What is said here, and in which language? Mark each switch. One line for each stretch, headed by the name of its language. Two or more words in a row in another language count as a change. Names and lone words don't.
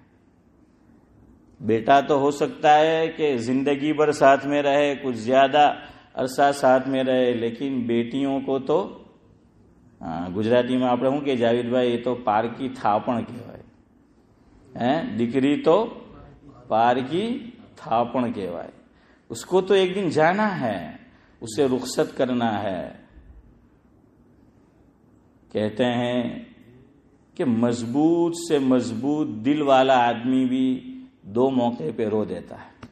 Urdu: بیٹا تو ہو سکتا ہے کہ زندگی بھر ساتھ میں رہے، کچھ زیادہ عرصہ ساتھ میں رہے، لیکن بیٹیوں کو تو گجراتی میں آپ رہوں کہ جاوید بھائی یہ تو
Gujarati: પારકી થાપણ કહેવાય, દીકરી તો પારકી થાપણ કહેવાય.
Urdu: اس کو تو ایک دن جانا ہے, اسے رخصت کرنا ہے. کہتے ہیں کہ مضبوط سے مضبوط دل والا آدمی بھی 2 موقع پہ رو دیتا ہے.